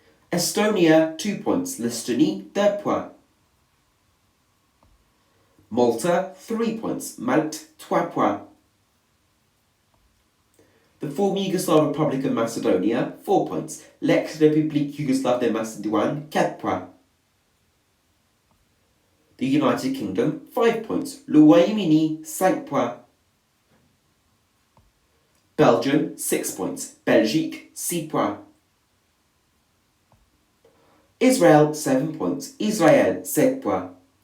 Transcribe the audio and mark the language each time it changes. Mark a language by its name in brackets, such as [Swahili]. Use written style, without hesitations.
[English] Estonia, 2 points. L'Estonie, 2 points. Malta, 3 points. Malte, 3 points. The former Yugoslav Republic of Macedonia, 4 points. [French] L'ex-République Yougoslave de Macédoine, 4 points. [English] The United Kingdom, 5 points. [French] Le Royaume-Uni, 5 points. [English] Belgium, 6 points. Belgique, 6 points. Israel, 7 points. Israël, 7 points.